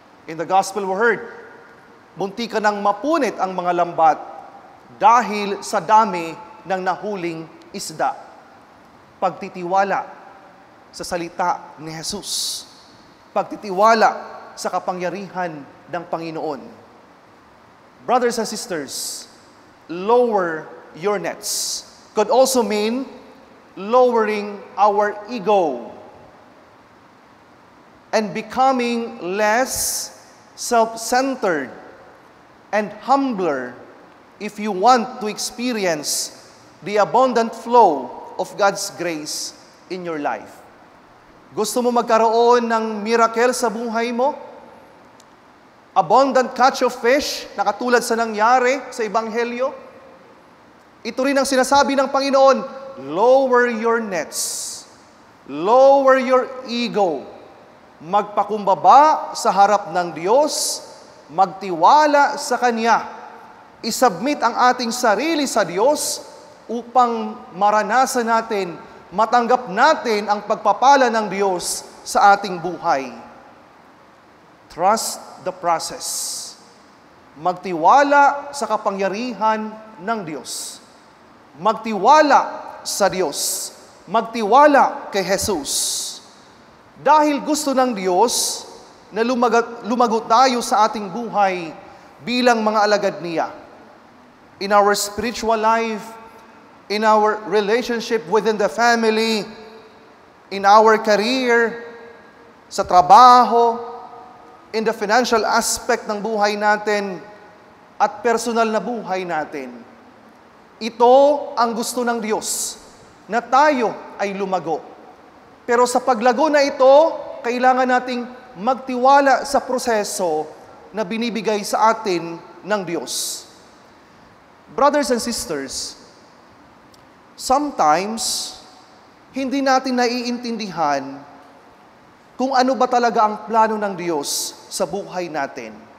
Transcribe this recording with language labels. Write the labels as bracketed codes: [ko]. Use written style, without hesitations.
[en] In the Gospel we heard, [tl] muntikan ng mapunit ang mga lambat dahil sa dami ng nahuling isda. Pagtitiwala sa salita ni Jesus. Pagtitiwala sa kapangyarihan ng Panginoon. [en] Brothers and sisters, lower your nets could also mean lowering our ego and becoming less self-centered and humbler if you want to experience the abundant flow of God's grace in your life. [tl] Gusto mo magkaroon ng miracle sa buhay mo? [en] abundant catch of fish, [tl] na katulad sa nangyari sa Ebanghelyo. Ito rin ang sinasabi ng Panginoon, [en] lower your nets, lower your ego, [tl] magpakumbaba sa harap ng Diyos, magtiwala sa Kanya, isubmit ang ating sarili sa Diyos upang maranasan natin, matanggap natin ang pagpapala ng Diyos sa ating buhay. [en] Trust the process. [tl] Magtiwala sa kapangyarihan ng Diyos. Magtiwala sa Diyos. Magtiwala kay Jesus. Dahil gusto ng Diyos na lumago tayo sa ating buhay bilang mga alagad niya. [en] In our spiritual life, in our relationship within the family, in our career, [tl] sa trabaho, [en] in the financial aspect [tl] ng buhay natin, at personal na buhay natin. Ito ang gusto ng Diyos, na tayo ay lumago. Pero sa paglago na ito, kailangan nating magtiwala sa proseso na binibigay sa atin ng Diyos. [en] Brothers and sisters, sometimes, [tl] hindi natin naiintindihan kung ano ba talaga ang plano ng Diyos sa buhay natin.